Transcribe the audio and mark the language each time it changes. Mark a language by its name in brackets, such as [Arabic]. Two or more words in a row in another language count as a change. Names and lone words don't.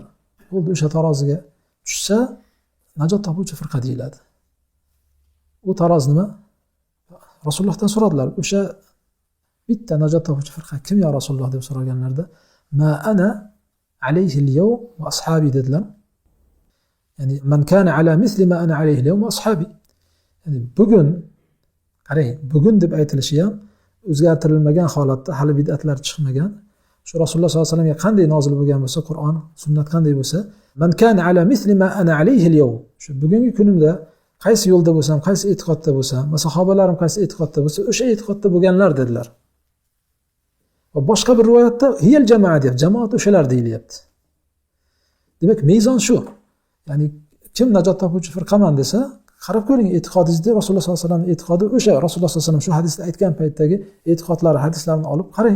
[Uzbek] Bo'ldi, o'sha taroziga tushsa najot topuvchi firqa deyiladi. U taroz nima? Rasulullohdan so'radilar. O'sha bitta najot topuvchi firqa kim ya Rasululloh deb so'raganlarda, [Arabic] ما أنا عليه اليوم وأصحابي dedilar. Ya'ni من كان على مثل ما أنا عليه اليوم وأصحابي. [Uzbek] Ya'ni bugun, qarang, bugun deb aytilishi ham o'zgartirilmagan holatda, hali bid'atlar chiqmagan. Shu Rasululloh [Arabic] صلى الله عليه وسلم [Uzbek] qanday nozil bo'lgan bo'lsa, Qur'on, sunnat qanday bo'lsa, [Arabic] من كان على مثل ما أنا عليه اليوم. [Uzbek] Shu bugungi kunimda qaysi yo'lda bo'lsam, qaysi e'tiqodda bo'lsam, va sahobalarim qaysi e'tiqodda bo'lsa, o'sha e'tiqodda bo'lganlar dedilar. Va boshqa bir rivoyatda [Arabic] هي الجماعة [Uzbek] deyapti, jamoat o'shalar deyilyapti. Demak, mezon shu. Ya'ni kim najot topuvchi firqaman desa, qarab ko'ring e'tiqodingizda Rasululloh [Arabic] صلى الله عليه وسلم [Uzbek] e'tiqodi o'sha Rasululloh [Arabic] صلى الله عليه وسلم [Uzbek] shu hadisda aytgan paytdagi e'tiqodlari, hadislarni olib qarang.